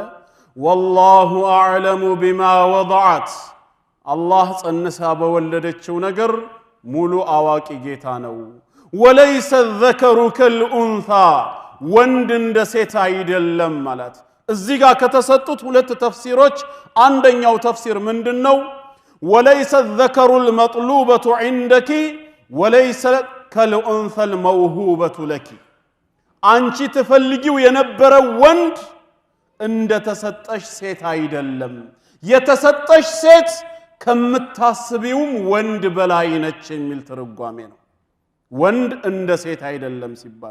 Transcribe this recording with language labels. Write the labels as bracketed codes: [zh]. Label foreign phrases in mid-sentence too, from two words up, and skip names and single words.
[ar] والله أعلم بما وضعت [am] አላህ ጸንሳ በወለደችው ነገር ሙሉ አዋቂ ጌታ ነው። [ar] وليس الذكر كالأنثى [am] ወንድ እንደ ሴት አይደለም ማለት። እዚህ ጋር ከተሰጡት ሁለት ተፍሲሮች አንደኛው ተፍሲር ምንድነው? [ar] وليس الذكر المطلوبة عندك وليس كالأنثى الموهوبة لك [am] አንቺ ተፈልጊው የነበረ ወንድ እንደ ተሰጠሽ ሴት አይደለም። የተሰጠሽ ሴት ከምታስቢውም ወንድ በላይ ነች የሚል ትርጓሜ ነው። ወንድ እንደ ሴት አይደለም ሲባል